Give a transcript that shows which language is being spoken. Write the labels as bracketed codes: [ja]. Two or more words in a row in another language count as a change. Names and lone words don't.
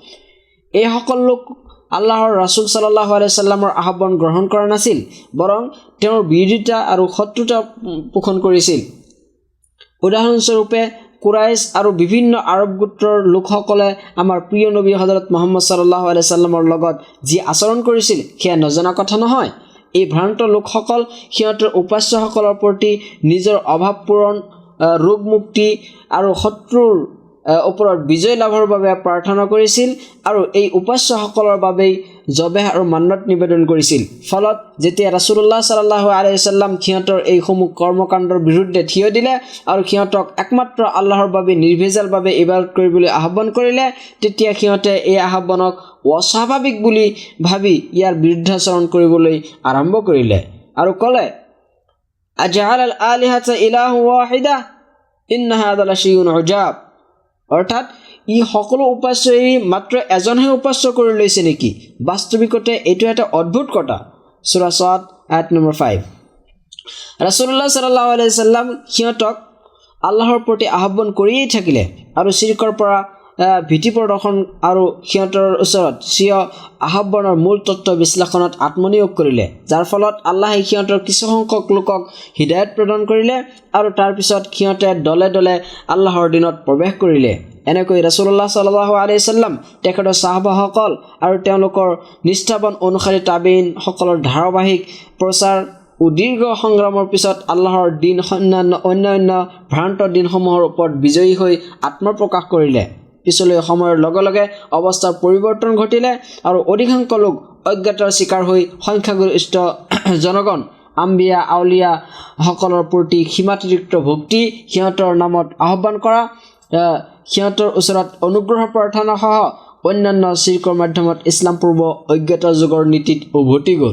[as] এইসকল লোক আল্লাহৰ ৰাছুল [ar] صلى الله عليه وسلم [as] আহ্বান গ্ৰহণ কৰা নাছিল, বৰং তেওঁৰ বিৰোধিতা আৰু শত্ৰুতা পোষণ কৰিছিল। উদাহৰণস্বৰূপে কুৰাইছ আৰু বিভিন্ন আৰব গোত্ৰৰ লোকসকলে আমাৰ প্ৰিয় নবী হজৰত মুহাম্মদ [ar] صلى الله عليه وسلم [as] লগত যি আচৰণ কৰিছিল সেয়া নজনা কথা নহয়। এই ভ্ৰান্ত লোকসকল সিহঁতৰ উপাস্যসকলৰ প্ৰতি নিজৰ অভাৱ পূৰণ, ৰোগ মুক্তি আৰু শত্ৰুৰ ওপৰত বিজয় লাভৰ বাবে প্ৰাৰ্থনা কৰিছিল আৰু এই উপাস্যসকলৰ বাবেই জবেহ আৰু মান্নত নিবেদন কৰিছিল। ফলত যেতিয়া [ar] رسول الله صلى الله عليه وسلم [as] সিহঁতৰ এইসমূহ কৰ্মকাণ্ডৰ বিৰুদ্ধে থিয় দিলে আৰু সিহঁতক একমাত্ৰ আল্লাহৰ বাবে নিৰ্ভেজালভাৱে ইবাদত কৰিবলৈ আহ্বান কৰিলে, তেতিয়া সিহঁতে এই আহ্বানক অস্বাভাৱিক বুলি ভাবি ইয়াৰ বিৰুদ্ধাচৰণ কৰিবলৈ আৰম্ভ কৰিলে আৰু ক'লে, [ar] أجعل الآلهة إلها واحدا إن هذا لشيء عجاب. [as] অৰ্থাৎ ই সকলো উপাস্য এৰি মাত্ৰ এজনহে উপাস্য কৰি লৈছে নেকি? বাস্তৱিকতে এইটো এটা অদ্ভুত কথা। সূৰা ছাদ আয়াত নম্বৰ 5। [ar] رسول الله صلى الله عليه وسلم [as] সিহঁতক আল্লাহৰ প্ৰতি আহ্বান কৰিয়েই থাকিলে আৰু শিৰকৰ পৰা ভীতি প্ৰদৰ্শন আৰু সিহঁতৰ ওচৰত স্বীয় আহ্বানৰ মূল তত্ত্ব বিশ্লেষণত আত্মনিয়োগ কৰিলে, যাৰ ফলত আল্লাহে সিহঁতৰ কিছুসংখ্যক লোকক হিদায়ত প্ৰদান কৰিলে আৰু তাৰপিছত সিহঁতে দলে দলে আল্লাহৰ দিনত প্ৰৱেশ কৰিলে। [ar] এনেকৈ رسول الله صلى الله عليه وسلم, [as] তেখেতৰ সাহাবাসকল আৰু তেওঁলোকৰ নিষ্ঠাবান অনুসাৰী তাবেইনসকলৰ ধাৰাবাহিক প্ৰচাৰ ও দীৰ্ঘ সংগ্ৰামৰ পিছত আল্লাহৰ দিন অন্যান্য ভ্ৰান্ত দিনসমূহৰ ওপৰত বিজয়ী হৈ আত্মপ্ৰকাশ কৰিলে। পিছলৈ সময়ৰ লগে লগে অৱস্থাৰ পৰিৱৰ্তন ঘটিলে আৰু অধিকাংশ লোক অজ্ঞতাৰ চিকাৰ হৈ সংখ্যাগৰিষ্ঠ জনগণ আম্বিয়া আউলিয়া সকলৰ প্ৰতি সীমাতিৰিক্ত ভক্তি, সিহঁতৰ নামত আহ্বান কৰা, সিহঁতৰ ওচৰত অনুগ্ৰহ প্ৰাৰ্থনা সহ অন্যান্য চিৰকৰ মাধ্যমত ইছলাম পূৰ্ব অজ্ঞতা যুগৰ নীতিত উভতি গ'ল।